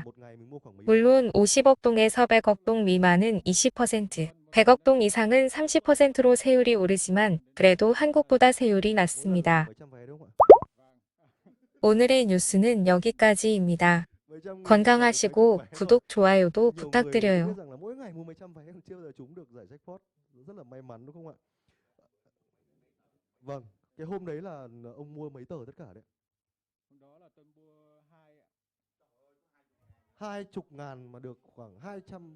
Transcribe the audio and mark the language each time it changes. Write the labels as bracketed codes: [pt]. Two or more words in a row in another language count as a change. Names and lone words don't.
[ko] 물론 50억 동에서 100억 동 미만은 20%, 100억 동 이상은 30%로 세율이 오르지만 그래도 한국보다 세율이 낮습니다. 오늘의 뉴스는 여기까지입니다. 건강하시고 구독, 좋아요도 [vi] Nhiều người thì cứ biết [ko] 부탁드려요. [vi] rằng là mỗi ngày mua mấy trăm vé còn chưa bao giờ trúng được giải jackpot. Rất là may mắn đúng không ạ? Vâng, cái hôm đấy là ông mua mấy tờ tất cả đấy? Hôm đó là tôi mua 20.000 mà được khoảng 200.